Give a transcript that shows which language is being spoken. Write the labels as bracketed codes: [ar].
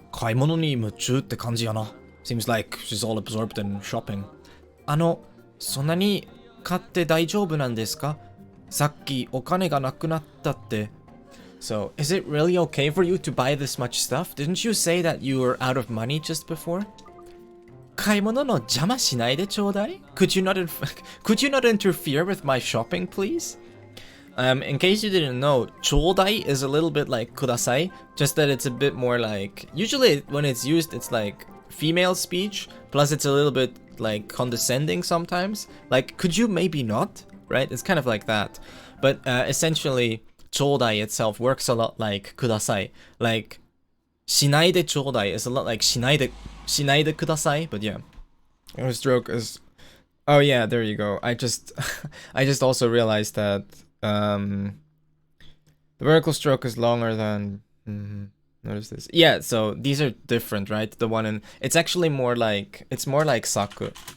[ja] 買い物に夢中って感じやな. [en] Seems like she's all absorbed in shopping. [ja] そんなに買って大丈夫なんですか? さっきお金がなくなったって。 [en] So, is it really okay for you to buy this much stuff? Didn't you say that you were out of money just before? [ja] 買い物の邪魔しないでちょうだい? [en] Could you not interfere with my shopping, please? In case you didn't know, ちょうだい is a little bit like ください, just that it's a bit more like, usually when it's used, it's like female speech, plus it's a little bit like condescending sometimes. Like, could you maybe not? Right? It's kind of like that. But essentially, ちょうだい itself works a lot like ください. Like, しないでちょうだい is a lot like しないでください. But yeah. Our stroke is... Oh yeah, there you go. I just also realized that the vertical stroke is longer than... Notice this. Yeah, so these are different, right? The one in... It's actually more like... It's more like saku.